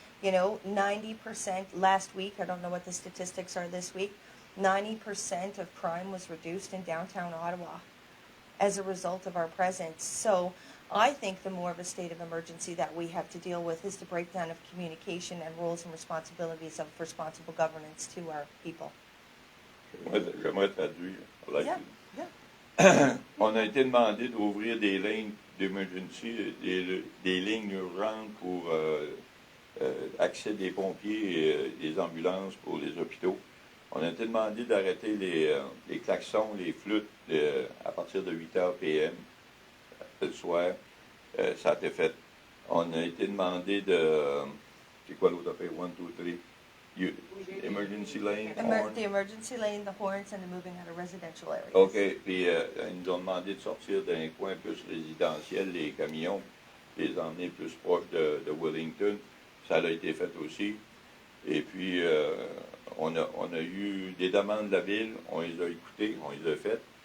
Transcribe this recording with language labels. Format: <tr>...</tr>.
<en>90% last week, I don't know what the statistics are this week, 90% of crime was reduced in downtown Ottawa as a result of our presence. So I think the more of a state of emergency that we have to deal with is the breakdown of communication and roles and responsibilities of responsible governance to our people.</en> <fr>J'aimerais traduire.</fr> <en>Yeah.</en> <fr>On a été demandé d'ouvrir des lignes d'emergency, des lignes urgentes pour accès des pompiers et des ambulances pour les hôpitaux. On a été demandé d'arrêter les klaxons, les flûtes à partir de 8h p.m. le soir. Ça a été fait. On a été demandé de... C'est quoi l'autre affaire? 1, 2, 3.</fr> <en>Emergency lane, The emergency lane, the horns, and the moving out of residential areas. OK.</en> <fr>Puis ils nous ont demandé de sortir d'un coin plus résidentiel, les camions, les emmener plus proche de Wellington. Ça a été fait aussi. Et puis, on a eu des demandes de la ville, on les a écoutées, on les a faites.</fr>